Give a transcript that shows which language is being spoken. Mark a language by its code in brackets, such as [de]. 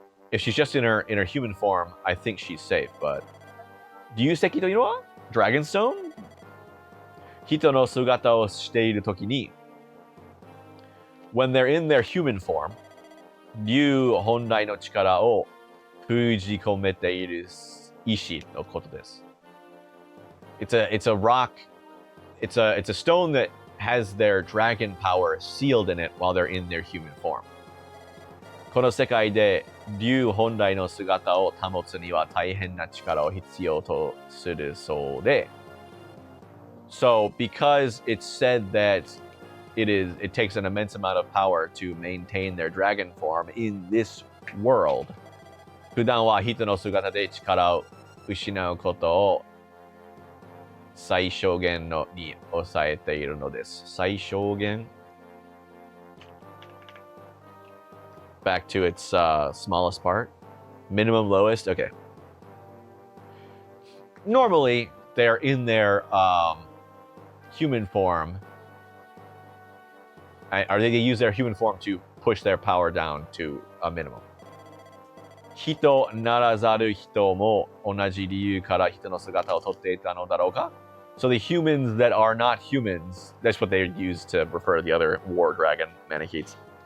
[en] If she's just in her human form, I think she's safe. But [ja] 流石というのは [en] Dragon Stone? [ja] 人の姿をしているときに [en] when they're in their human form, [ja] 竜本来の力を封じ込めている石のことです。 [en] It's a rock. It's a stone that has their dragon power sealed in it while they're in their human form. [ja] この世界で竜本来の姿を保つには大変な力を必要とするそうで。 [en] So because it's said that it takes an immense amount of power to maintain their dragon form in this world. [ja] 普段は人の姿で力を失うことを最小限のに抑えているのです。 [en] 最小限 Back to its smallest part. Minimum, lowest. Okay. Normally, they're in their human form. Or they use their human form to push their power down to a minimum. [ja] 人ならざる人も同じ理由から人の姿をとっていたのだろうか? [en] So the humans that are not humans, that's what they use to refer to the other war dragon Manichees.